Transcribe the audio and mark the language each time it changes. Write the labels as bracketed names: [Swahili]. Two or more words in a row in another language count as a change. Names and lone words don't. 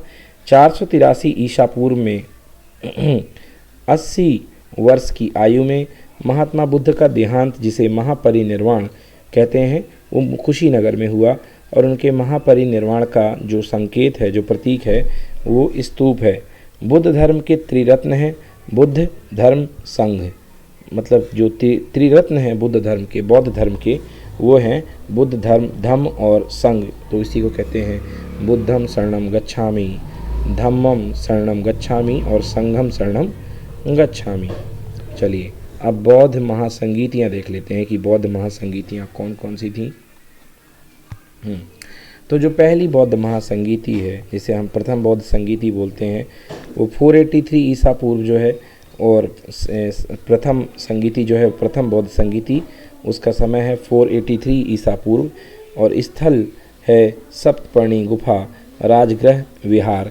[Hindi] 483 ईसा पूर्व में 80 वर्ष की आयु में महात्मा बुद्ध का देहांत, जिसे महापरिनिर्वाण कहते हैं, वो कुशीनगर में हुआ और उनके महापरिनिर्वाण का जो संकेत है, जो प्रतीक है, वो स्तूप है। बुद्ध धर्म के त्रिरत्न हैं, बुद्ध धर्म संघ, मतलब जो त्रिरत्न हैं बुद्ध धर्म के, बौद्ध धर्म के, वो हैं बुद्ध धर्म, धम्म और संघ। तो इसी को कहते हैं [Pali] बुद्धम शरणम गच्छामि, धम्मम शरणम गच्छामि और संघम शरणम गच्छामि। [Hindi] चलिए अब बौद्ध महासंगीतियाँ देख लेते हैं कि बौद्ध महासंगीतियाँ कौन कौन सी थीं। तो जो पहली बौद्ध महासंगीति है, जिसे हम प्रथम बौद्ध संगीति बोलते हैं, वो 483 ईसा पूर्व जो है, और प्रथम संगीति जो है, प्रथम बौद्ध संगीति, उसका समय है 483 ईसा पूर्व और स्थल है सप्तपर्णी गुफा, राजगृह विहार।